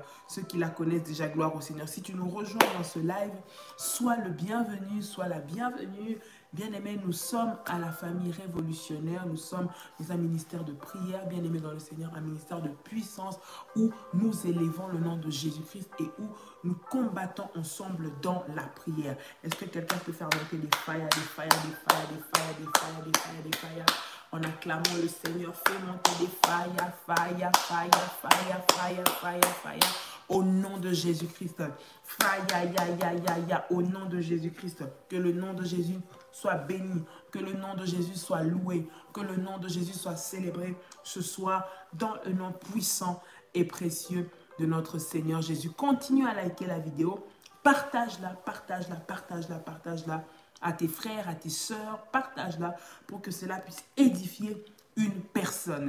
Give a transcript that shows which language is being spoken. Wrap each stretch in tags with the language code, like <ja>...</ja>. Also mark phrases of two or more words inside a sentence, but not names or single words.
<fr>Ceux qui la connaissent déjà, gloire au Seigneur. Si tu nous rejoins dans ce live, sois le bienvenu, sois la bienvenue. Bien-aimés, nous sommes à la famille révolutionnaire. Nous sommes dans un ministère de prière, bien-aimés dans le Seigneur, un ministère de puissance où nous élevons le nom de Jésus-Christ et où nous combattons ensemble dans la prière. Est-ce que quelqu'un peut faire monter des fires, des fires, des fires, des fires, des fires, des fires, des fires? En acclamant le Seigneur, fais monter des</fr> <en>fire, fire, fire, fire,</en> <fr>fire, fire, fire. Au nom de Jésus-Christ. Fire, ya, ya, ya, ya. Au nom de Jésus-Christ. Que le nom de Jésus soit béni. Que le nom de Jésus soit loué. Que le nom de Jésus soit célébré ce soir dans le nom puissant et précieux de notre Seigneur Jésus. Continue à liker la vidéo. Partage-la, partage-la, partage-la, partage-la à tes frères, à tes sœurs, partage-la pour que cela puisse édifier une personne.</fr>